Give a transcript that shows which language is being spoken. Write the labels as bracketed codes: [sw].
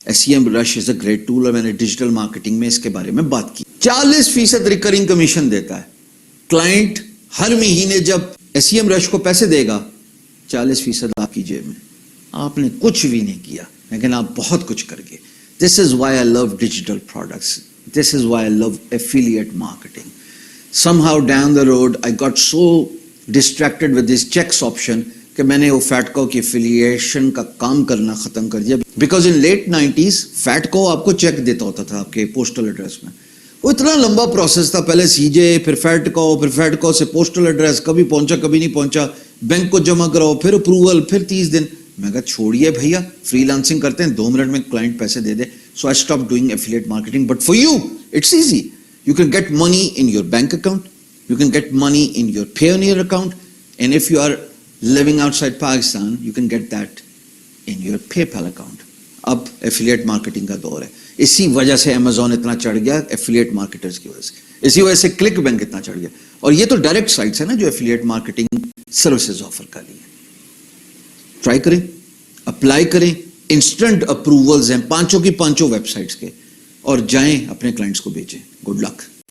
[en] SEM rush is a great tool, [ur] اور میں نے ڈیجیٹل مارکیٹنگ میں اس کے بارے میں بات کی. 40% ریکرنگ کمیشن دیتا ہے. کلائنٹ ہر مہینے جب SEM رش کو پیسے دے گا, 40% آپ کی جیب میں. آپ نے کچھ بھی نہیں کیا, لیکن آپ بہت کچھ کر گئے. [en] This is why I love digital products. This is why I love affiliate marketing. Somehow down the road I got so distracted with this checks option [ur] کہ میں نے وہ FATCO کی affiliation کا کام کرنا ختم کر دیا. [en] Because in late 90s [ur] FATCO آپ کو چیک دیتا ہوتا تھا آپ کے پوسٹل ایڈریس میں. وہ اتنا لمبا پروسیس تھا, پہلے CJ, پھر FATCO سے پوسٹل ایڈریس, کبھی پہنچا کبھی نہیں پہنچا, بینک کو جمع کراؤ, پھر اپروول, پھر 30 دن. میں کہا چھوڑیے بھیا, فری لانسنگ کرتے ہیں, 2 منٹ میں کلائنٹ پیسے دے دے. [en] So I stopped doing affiliate marketing. But for you, it's easy. You can get money in your bank account. You can get money in your Payoneer account. And if you are living outside Pakistan, you can get that in your PayPal account. [ur] اب affiliate marketing کا دور ہے. اسی وجہ سے Amazon اتنا چڑھ گیا, affiliate marketers کی وجہ سے. اسی وجہ سے کلک بینک اتنا چڑھ گیا. اور یہ تو ڈائریکٹ سائٹس ہیں نا جو affiliate marketing سروسز آفر کر رہی ہیں. ٹرائی کریں, اپلائی کریں. انسٹنٹ اپروولز ہیں 5 کی 5 ویب سائٹس کے, اور جائیں اپنے کلائنٹس کو بیچیں. Good luck.